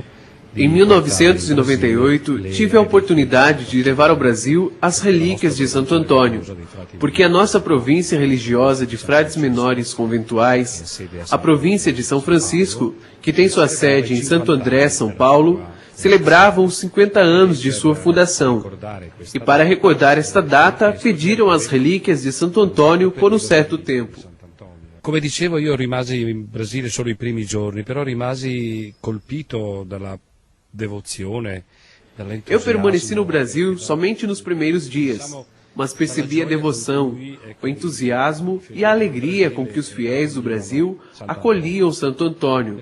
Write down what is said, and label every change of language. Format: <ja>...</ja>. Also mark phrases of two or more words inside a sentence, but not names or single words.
<pt>Em 1998, tive a oportunidade de levar ao Brasil as relíquias de Santo Antônio, porque a nossa província religiosa de frades menores conventuais, a província de São Francisco, que tem sua sede em Santo André, São Paulo, celebravam os 50 anos de sua fundação. E para recordar esta data, pediram as relíquias de Santo Antônio por um certo tempo.</pt> <it>Come dicevo, io rimasi in Brasile solo i primi giorni, però rimasi colpito dalla devozione, dall'entusiasmo.</it> <pt>Eu permaneci no Brasil somente nos primeiros dias, mas percebi a devoção, o entusiasmo e a alegria com que os fiéis do Brasil acolhiam Santo Antônio.</pt>